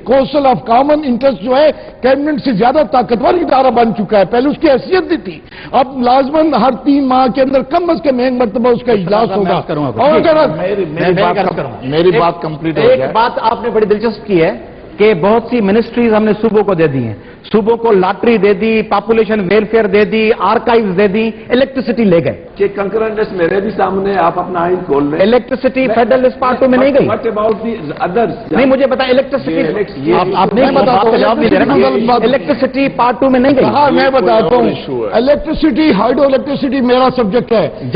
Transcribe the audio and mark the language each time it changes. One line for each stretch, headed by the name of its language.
Urdu: Council of common interest جو ہے cabinet سے زیادہ طاقتور ادارہ بن چکا ہے، پہلے اس کی حیثیت نہیں تھی. اب لازماً ہر 3 ماہ کے اندر کم از کم 1 مرتبہ اس کا اجلاس ہوگا. اور اگر میری بات کمپلیٹ ہو گئی. ایک بات آپ نے بڑی دلچسپ کی ہے کہ بہت سی منسٹریز ہم نے صوبوں کو دے دی ہیں. صوبوں کو لاٹری دے دی، پاپولیشن ویلفیئر دے دی، آرکائیوز دے دی، الیکٹریسٹی لے گئے. کہ کنکرنٹ لسٹ میرے بھی سامنے آپ اپنا آئین کھول لیں. الیکٹریسٹی فیڈرل لسٹ پارٹ 2 میں نہیں گئی.
English: What about the others?
Urdu: نہیں مجھے بتائیں الیکٹریسٹی، آپ نے بات کا جواب نہیں دے رہے. الیکٹریسٹی پارٹ 2 میں نہیں گئی. ہاں میں بتاتا ہوں، الیکٹریسٹی ہائیڈرو الیکٹریسٹی میرا سبجیکٹ ہے.